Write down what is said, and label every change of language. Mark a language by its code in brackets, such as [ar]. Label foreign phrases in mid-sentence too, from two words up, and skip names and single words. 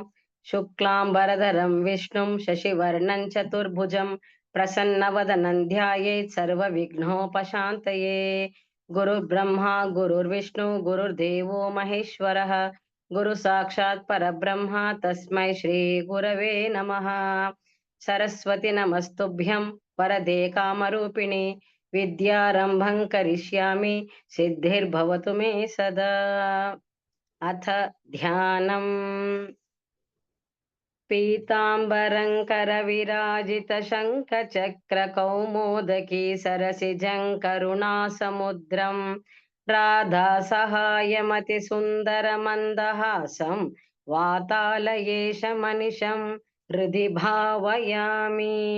[sa] శుక్లాంబరధరం విష్ణుం శశివర్ణం చతుర్భుజం ప్రసన్నవదనం ధ్యాయేత్ సర్వవిఘ్నోపశాంతయే. గురుర్బ్రహ్మా గురుర్విష్ణు గురుర్దేవో మహేశ్వరः. గురు సాక్షాత్ పరబ్రహ్మ తస్మై శ్రీ గురవే నమః. సరస్వతి నమస్తుభ్యం వరదే కామరూపిణి विद्यारंभं करिष्यामि सिद्धिर्भवतु मे सदा. अथ ध्यानम्. पीताम्बरं करविराजितशङ्खचक्रकौमोदकी सरसिजं करुणासमुद्रं राधासहायमतिसुन्दरमन्दहासं वातालयेशमनिशं हृदि भावयामि.